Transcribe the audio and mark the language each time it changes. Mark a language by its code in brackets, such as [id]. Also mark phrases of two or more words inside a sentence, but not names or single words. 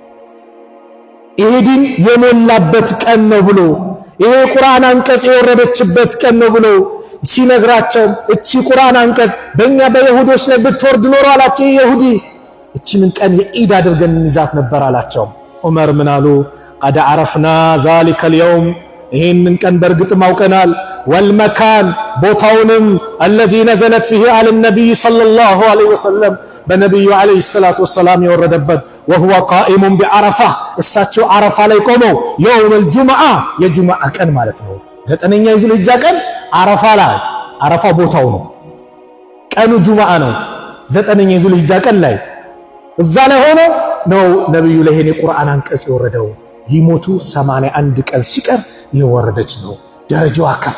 [am] ይሄ ዲን የሞላበት ቀን ነው ብሎ ይሄ ቁርአን አንቀጽ የወረደችበት ቀን ነው ብሎ ሲነግራቸው እቺ ቁርአን አንቀጽ በእኛ በይሁዶች ላይ ብትወርድ ኖሮ አላቸው ይሁዲ እቺን ቀን የኢድ አድርገን እንይዛት ነበር አላቸው። ዑመር ምን አሉ? [ar] قد عرفنا ذلك اليوم [am] ይሄንን ቀን በእርግጥም አውቀናል። ወልመካን ቦታውንም [ar] الذي نزلت فيه على النبي صلى الله عليه وسلم [am] በነብዩ [ar] عليه الصلاه والسلام [am] የወረደበት [ar] وهو قائم بعرفه [am] እሳቸው አረፋ ላይ ቆመው [ar] يوم الجمعه [am] የጁምዓ ቀን ማለት ነው። ዘጠነኛ የዙል ሂጃ ቀን አረፋ ላይ አረፋ ቦታው ነው፣ ቀኑ ጁምዓ ነው። ዘጠነኛ የዙል ሂጃ ቀን ላይ እዛ ላይ ሆኖ ነው ነብዩ ላይ ይሄን የቁርአን አንቀጽ የወረደው። ሊሞቱ 81 ቀን ሲቀር የወረደች ነው። ደረጃዋ ከፍ